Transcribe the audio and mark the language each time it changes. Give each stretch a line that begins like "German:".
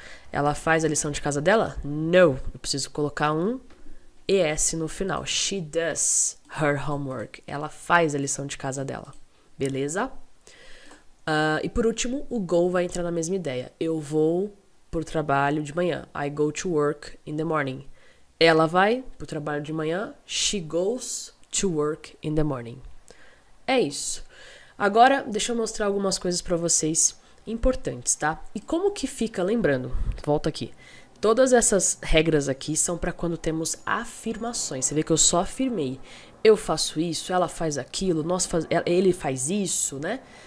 Portuguese: Ela faz a lição de casa dela? No. Eu preciso colocar um ES no final.
English: She does her homework.
Portuguese: Ela faz a lição de casa dela. Beleza? E por último, o go vai entrar na mesma ideia. Eu vou pro trabalho de manhã.
English: I go to work in the morning.
Portuguese: Ela vai pro trabalho de manhã.
English: She goes to work in the morning.
Portuguese: É isso. Agora, deixa eu mostrar algumas coisas pra vocês importantes, tá? E como que fica, lembrando, volta aqui. Todas essas regras aqui são para quando temos afirmações. Você vê que eu só afirmei. Eu faço isso, ela faz aquilo, ele faz isso, né?